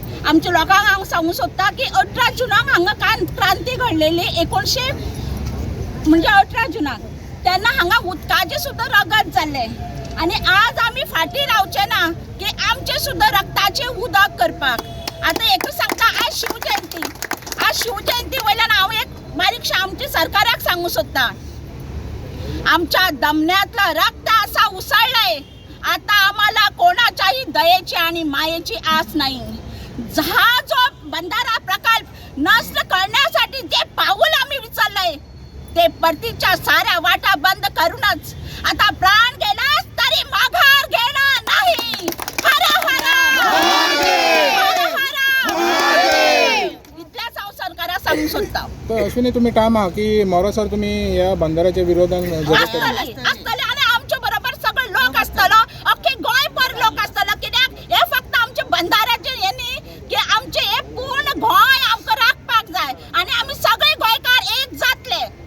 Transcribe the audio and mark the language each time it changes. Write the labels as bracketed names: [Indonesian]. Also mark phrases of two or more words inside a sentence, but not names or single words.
[Konkani] आमच्या लोकांक हांव सांगूंक सोदता की 18 जुनाक हांगा क्रांती घडलेली 1900 म्हणजे 18 जुनाक तेन्ना हांगा उदकाचें सुद्दां रगत जाल्लें आनी आज आमी फाटीं रावचे ना की आमचें सुद्दां रक्ताचें उदक करपाक. आतां एकूच सांगता आज शिवजयंती वयल्यान हांव एक बारीकशें आमच्या सरकाराक सांगूंक सोदता आमच्या दमन्यांतलं रक्त आसा उसळलंय. [Marathi] आता आम्हाला कोणाच्याही दयेची आणि मायेची आस नाही. हा जो बंधारा प्रकल्प नष्ट करण्यासाठी जे पाऊल आम्ही उचललंय ते परतीच्या साऱ्या वाटा बंद करूनच आता प्राण गेलास तरी माघार घेणार नाही. [Konkani] हर हर हर हर इतल्याच हांव सरकाराक सांगूंक सोदता. तर अश्विनी तुम्ही काम आहा की मोरासर तुम्ही या बंधाऱ्याच्या विरोधान असतले आणि आमच्या बरोबर सगळे लोक असतलो अख्खे गोंयभर लोक असतलो कित्याक हे फक्त आमचे बंधाऱ्याचे हे न्ही की आमचे हे पूर्ण गोंय आमकां राखपाक जाय आणि आमी सगळे गोंयकार एक जातले.